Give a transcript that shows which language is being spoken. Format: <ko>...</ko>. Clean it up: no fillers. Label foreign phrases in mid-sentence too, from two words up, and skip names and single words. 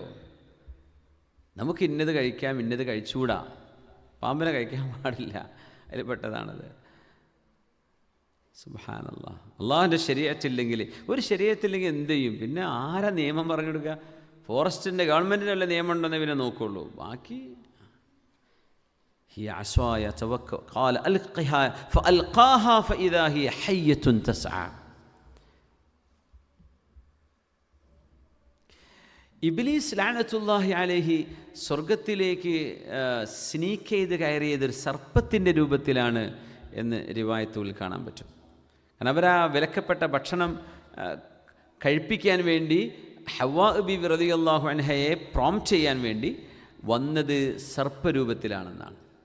<ml>നമുക്ക് ഇന്നത് കഴിക്കാം, ഇന്നത് കഴിച്ചുകൂടാ. പാമ്പിനെ കഴിക്കാൻ പാടില്ല, അതിൽ പെട്ടതാണത്.</ml> <ar>سبحان الله.</ar> <ml>അള്ളാഹുവിൻ്റെ ശരീഅത്തില്ലെങ്കിൽ, ഒരു ശരീഅത്തില്ലെങ്കിൽ എന്ത് ചെയ്യും? പിന്നെ ആരാ നിയമം പറഞ്ഞു കൊടുക്കുക? ഫോറസ്റ്റിൻ്റെ ഗവൺമെൻറ്റിന് വല്ല നിയമം ഉണ്ടെന്നേ പിന്നെ നോക്കുകയുള്ളൂ.</ml> <ar>ബാക്കി هي عصايا توكل قال ألقها فألقاها فإذا هي حية تسعى.</ar> <ml>ഇബ്ലീസ്</ml> <ar>لعنة الله عليه</ar> <ml>സ്വർഗത്തിലേക്ക് സ്നീക്ക് ചെയ്ത് കയറിയത് സർപ്പത്തിൻ്റെ രൂപത്തിലാണ് എന്ന് റിവായത്തുൽ കാണാൻ പറ്റും. കാരണം അവരാ വിലക്കപ്പെട്ട ഭക്ഷണം കഴിപ്പിക്കാൻ വേണ്ടി ഹവ്വാ ബീവി</ml> <ar>رضي الله عنها</ar> <ml>പ്രോംപ്റ്റ് ചെയ്യാൻ വേണ്ടി വന്നത് സർപ്പരൂപത്തിലാണെന്നാണ്.</ml>